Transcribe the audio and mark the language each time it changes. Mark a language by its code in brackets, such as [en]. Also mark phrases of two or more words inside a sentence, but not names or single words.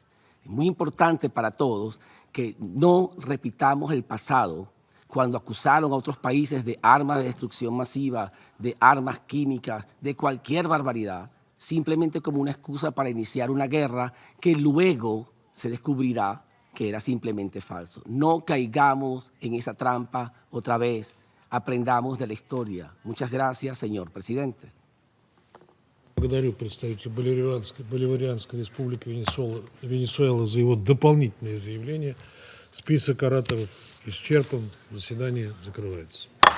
[es] Es muy importante para todos que no repitamos el pasado cuando acusaron a otros países de armas de destrucción masiva, de armas químicas, de cualquier barbaridad, simplemente como una excusa para iniciar una guerra que luego se descubrirá que era simplemente falso. No caigamos en esa trampa otra vez, aprendamos de la historia. Muchas gracias, señor presidente. [ru] Благодарю представителя Боливарианской республики Венесуэла за его дополнительное заявление. Список ораторов исчерпан. Заседание закрывается.